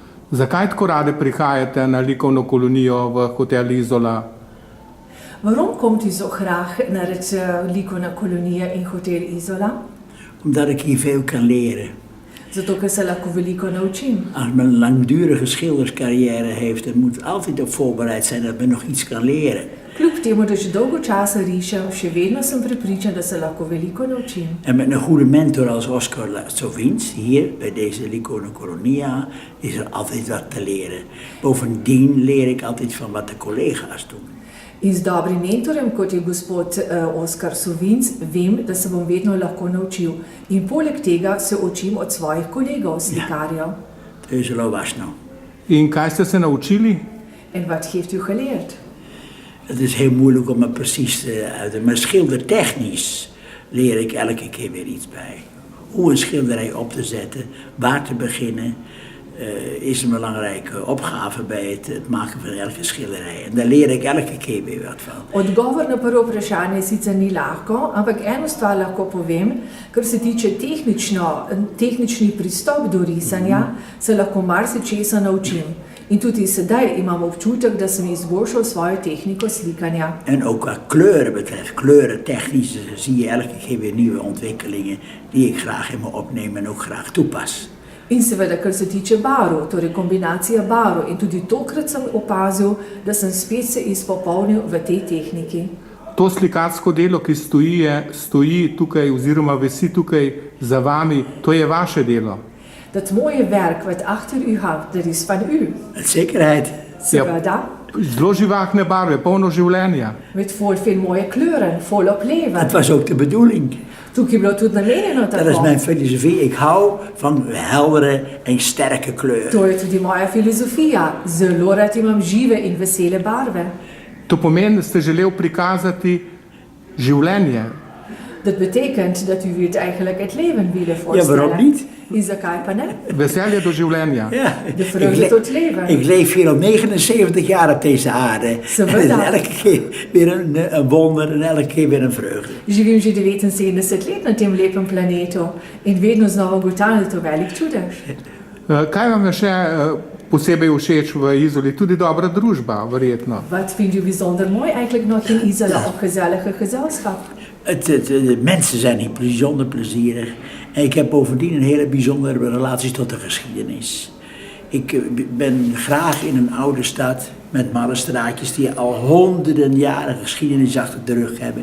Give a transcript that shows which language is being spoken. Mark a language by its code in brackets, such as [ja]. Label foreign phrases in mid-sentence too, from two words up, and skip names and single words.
[sl] Zakaj tako rade prihajate na likovno kolonijo v hotel Izola? [nl] Waarom komt u zo graag naar het likovna kolonie in Hotel Isola? Omdat ik hier veel kan leren. [sl] Zato, ker se lahko veliko naučim. [nl] Als men een langdurige schilderscarrière heeft, dan moet altijd op voorbereid zijn dat men nog iets kan leren. [sl] Kljub temu, da že dolgo časa rišem, še vedno sem prepričan, da se lahko veliko naučim. [nl] En met een goede mentor als Oscar Sovins, hier bij deze Likovna Kolonia, is er altijd wat te leren. Bovendien leer ik altijd van wat de collega's doen. [sl] In z dobrim mentorjem, kot je gospod Oskar Sovinc, vem, da se bom vedno lahko naučil. In poleg tega se učim od svojih kolegov, slikarjev. To je zelo važno. In kaj ste se naučili? [nl] En wat heeft u geleerd? Het is heel moeilijk om het precies te uiten, maar schildertechnisch leer ik elke keer weer iets bij. Hoe een schilderij op te zetten, waar te beginnen, is een belangrijke opgave bij het maken van elke schilderij. En daar leer ik elke keer weer wat van. [sl] Odgovor na prvo vprašanje sicer ni lahko, ampak eno stvar lahko povem, kar se tiče tehnični pristop do risanja, se lahko marsičesa naučim. In tudi sedaj imam občutek, da sem izboljšal svojo tehniko slikanja. [nl] En ook wat kleuren betreft, kleurentechnisch zie je elke keer weer nieuwe ontwikkelingen die ik graag in me opneem en ook graag toepas. [sl] In seveda, kar se tiče barv, torej kombinacija barv. In tudi tokrat sem opazil, da sem spet se izpopolnil v tej tehniki. To slikarsko delo, ki stoji tukaj oziroma visi tukaj za vami, to je vaše delo. [nl] Dat mooie werk wat achter u hangt, dat is van u. Met zekerheid. [sl] Seveda. Zelo živahne barve, polno življenja. [nl] Met veel mooie kleuren, volop leven. Dat was ook de bedoeling. [sl] Tukaj je bilo tudi namenjeno tako. [nl] Dat is mijn filosofie. Ik hou van heldere en sterke kleuren. [sl] To je tudi moja filozofija. Zelo rad imam žive in vesele barve. To pomeni, da ste želeli prikazati življenje. [nl] Dat betekent dat u het eigenlijk het leven willen Ja, voorstellen. waarom niet? [sl] In zakaj pa ne? Veselje do življenja. [nl] Ja, De vreugde tot leven. ik leef hier al 79 jaar op deze aarde. Zo En het is bedankt. elke keer weer een wonder en elke keer weer een vreugde. [sl] Živim že 79 let na tem lepem planetu in vedno znova ugotavljam, da je to velik čudež. Kaj vam je še posebej všeč v Izoli? Tudi dobra družba, verjetno. [nl] Wat vindt u bijzonder mooi eigenlijk nog in Isola op gezellige gezelschap? De mensen zijn hier bijzonder plezierig. En ik heb bovendien een hele bijzondere relatie tot de geschiedenis. Ik ben graag in een oude stad met mallenstraatjes die al honderden jaren geschiedenis achter de rug hebben.